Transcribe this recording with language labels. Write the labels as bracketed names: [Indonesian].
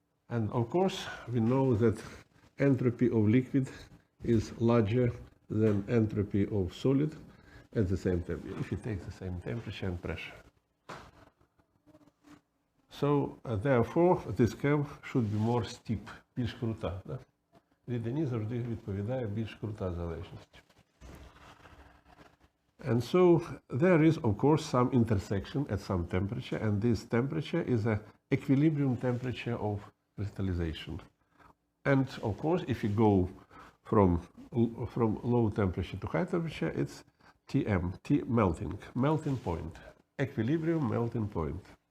[English] And of course, we know that entropy of liquid is larger than entropy of solid at the same temperature, if you take the same temperature and pressure. So, therefore, this curve should be more steep, [Ukrainian] більш крута. Да? Рідині завжди відповідає більш крута залежність. [English] And so, there is, of course, some intersection at some temperature, and this temperature is an equilibrium temperature of crystallization. And, of course, if you go from low temperature to high temperature, it's Tm, melting point, equilibrium melting point.